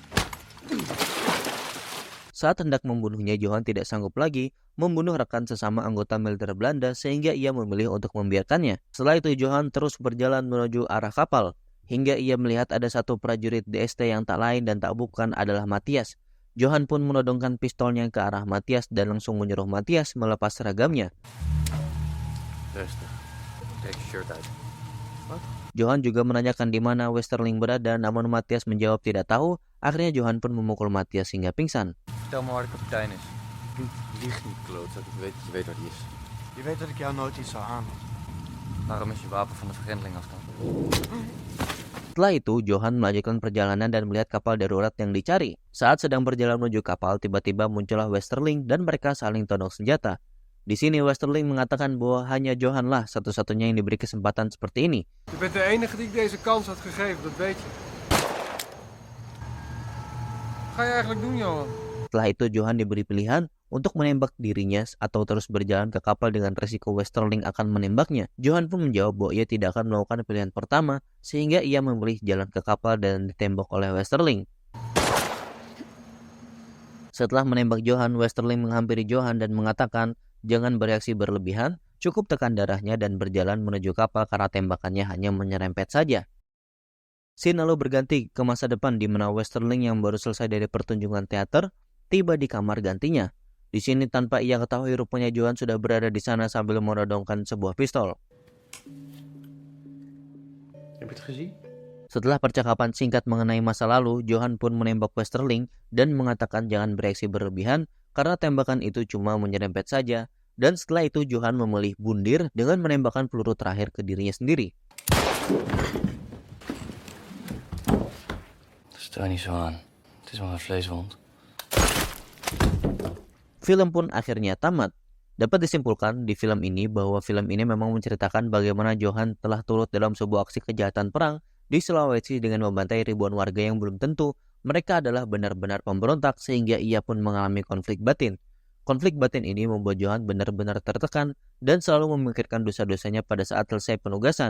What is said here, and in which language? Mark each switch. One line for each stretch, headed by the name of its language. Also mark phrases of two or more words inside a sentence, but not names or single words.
Indonesian: Saat hendak membunuhnya, Johan tidak sanggup lagi membunuh rekan sesama anggota militer Belanda sehingga ia memilih untuk membiarkannya. Setelah itu Johan terus berjalan menuju arah kapal hingga ia melihat ada satu prajurit DST yang tak lain dan tak bukan adalah Matthias. Johan pun menodongkan pistolnya ke arah Matthias dan langsung menyuruh Matthias melepas seragamnya.
Dutch: Rustig. Trek je shirt uit.
Indonesian: Johan juga menanyakan di mana Westerling berada, namun Matthias menjawab tidak tahu. Akhirnya Johan pun memukul Matthias hingga pingsan.
Dutch: Vertel me waar de kapitein is. Lieg niet, klootzak. Je weet waar die is. Je weet dat ik jou nooit iets zou aan. Waarom is je wapen van de vergrendeling afstand?
Indonesian: Setelah itu, Johan melanjutkan perjalanan dan melihat kapal darurat yang dicari. Saat sedang berjalan menuju kapal, tiba-tiba muncullah Westerling dan mereka saling todong senjata. Di sini Westerling mengatakan bahwa hanya Johan lah satu-satunya yang diberi kesempatan seperti ini.
Dutch: Je bent de enige die ik deze kans had gegeven, dat weet je. Wat ga je eigenlijk doen, Johan?
Indonesian: Setelah itu Johan diberi pilihan untuk menembak dirinya atau terus berjalan ke kapal dengan resiko Westerling akan menembaknya. Johan pun menjawab bahwa ia tidak akan melakukan pilihan pertama, sehingga ia memilih jalan ke kapal dan ditembak oleh Westerling. Setelah menembak Johan, Westerling menghampiri Johan dan mengatakan jangan bereaksi berlebihan, cukup tekan darahnya dan berjalan menuju kapal karena tembakannya hanya menyerempet saja. Scene lalu berganti ke masa depan di mana Westerling yang baru selesai dari pertunjukan teater tiba di kamar gantinya. Di sini tanpa ia ketahui rupanya Johan sudah berada di sana sambil menodongkan sebuah pistol.
Dutch: Heb je het gezien?
Indonesian: Setelah percakapan singkat mengenai masa lalu, Johan pun menembak Westerling dan mengatakan jangan bereaksi berlebihan karena tembakan itu cuma menyerempet saja. Dan setelah itu Johan memilih bundir dengan menembakkan peluru terakhir ke dirinya sendiri.
Dutch: Stel niet zo aan. Het is maar een vleeswond.
Indonesian: Film pun akhirnya tamat. Dapat disimpulkan di film ini bahwa film ini memang menceritakan bagaimana Johan telah turut dalam sebuah aksi kejahatan perang di Sulawesi dengan membantai ribuan warga yang belum tentu mereka adalah benar-benar pemberontak sehingga ia pun mengalami konflik batin. Konflik batin ini membuat Johan benar-benar tertekan dan selalu memikirkan dosa-dosanya pada saat selesai penugasan.